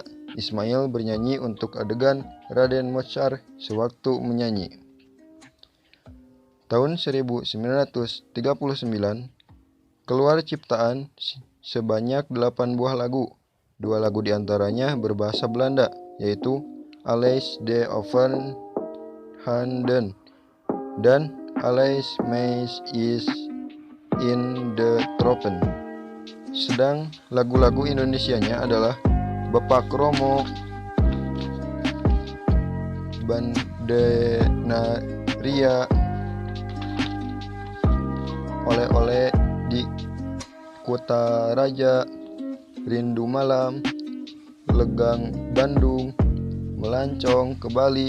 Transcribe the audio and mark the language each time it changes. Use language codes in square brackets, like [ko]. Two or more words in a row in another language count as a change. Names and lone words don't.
[id] Ismail bernyanyi untuk adegan Raden Mochar sewaktu menyanyi. Tahun 1939, keluar ciptaan sebanyak 8 buah lagu. 2 lagu diantaranya berbahasa Belanda, yaitu Alles de Overhanden dan Alles Meis is in the Tropen. Sedang lagu-lagu Indonesianya adalah Bapak Kromo, Bandenaria, Oleh-oleh di Kota Raja, Rindu Malam, Legang Bandung, Melancong ke Bali.